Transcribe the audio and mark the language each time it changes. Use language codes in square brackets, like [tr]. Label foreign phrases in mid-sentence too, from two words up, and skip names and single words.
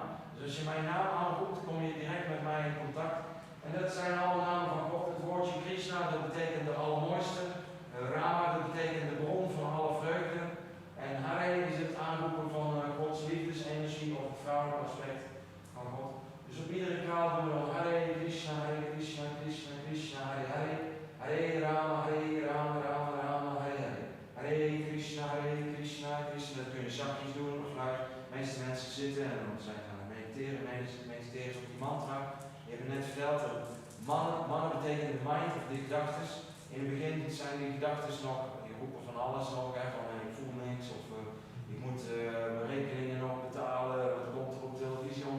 [nl] Dus als je mijn naam aanroept, kom je direct met mij in contact. En dat zijn alle namen van God. Het woordje Krishna, dat betekent de allermooiste. Rama, dat betekent de bron van alle vreugde. En Hare is het aanroepen van Gods liefdesenergie of het vrouwelijke aspect van God. Dus op iedere kraal doen we Hare Krishna, Krishna, Krishna, Hare Hare. Hare Rama, Rama, Rama, Hare Hare. Hare Krishna, Krishna. Dat kun je zachtjes doen of luid. De meeste mensen zitten en dan zijn ze aan het mediteren op die mantra. Je hebt net verteld dat mannen betekenen de mind of de gedachtes. In het begin zijn die gedachtes nog, die roepen van alles nog, van ik voel niks of ik moet mijn rekeningen nog betalen, wat komt er op televisie om.